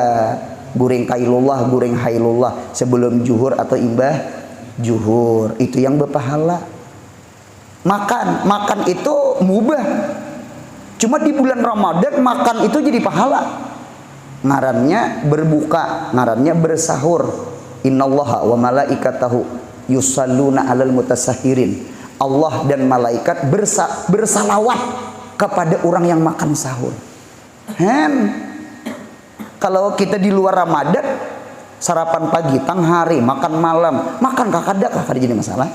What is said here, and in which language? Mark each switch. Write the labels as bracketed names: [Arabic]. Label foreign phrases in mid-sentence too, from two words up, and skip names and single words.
[Banjar] Guring kailullah, guring hailullah sebelum juhur atau imbah juhur, itu yang berpahala. Makan itu mubah. Cuma di bulan Ramadan makan itu jadi pahala. Ngarannya berbuka, ngarannya bersahur. [Arabic] Innallaha wa malaikatahu yusalluna 'alal mutasahhirin. [Indonesian] Allah dan malaikat bersalawat kepada orang yang makan sahur. [Banjar] Kalau kita di luar Ramadan, sarapan pagi, tang hari, makan malam, makan kada jadi masalah.